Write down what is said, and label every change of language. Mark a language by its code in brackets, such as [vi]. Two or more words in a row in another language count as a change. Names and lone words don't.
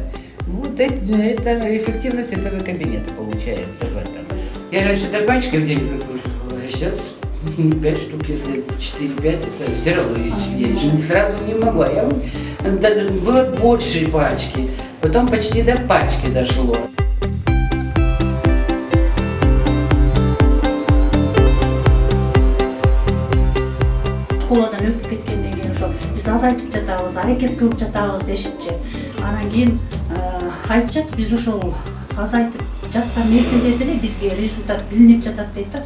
[ru] Вот это эффективность этого кабинета получается в этом. Я раньше до пачки в день выкуривала, а сейчас 5 штук, если 4-5, это все равно есть. Сразу не могу. А я было больше пачки, потом почти до пачки дошло. [ky] Школадан өтүп кеткенден кийин ошо биз азайтып жатабыз, аракет кылып жатабыз дешипчи. Анан кийин айтышат, биз ошол азайтып жаткан мезгилде деле бизге результат билинип жатат дейт да.